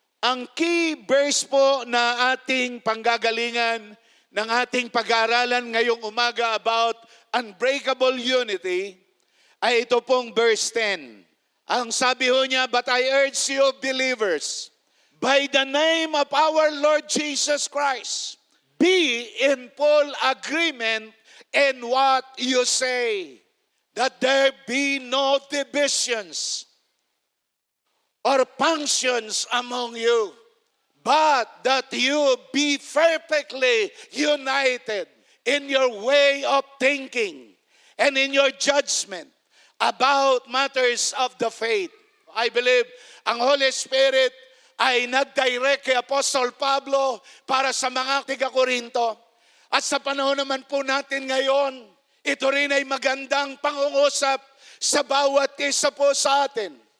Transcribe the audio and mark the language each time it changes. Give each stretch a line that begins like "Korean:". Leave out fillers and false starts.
Filipino: Ang key verse po na ating panggagalingan ng ating pag-aaralan ngayong umaga
English: about unbreakable unity
Filipino: ay ito pong verse 10. Ang sabi ho niya,
English: "But I urge you believers, by the name of our Lord Jesus Christ, be in full agreement in what you say, that there be no divisions or functions among you, but that you be perfectly united in your way of thinking and in your judgment about matters of the faith."
Filipino: I believe ang Holy Spirit ay nag-direct kay Apostol Pablo para sa mga taga-Korinto. At sa panahon naman po natin ngayon, ito rin ay magandang pangungusap sa bawat isa po sa atin.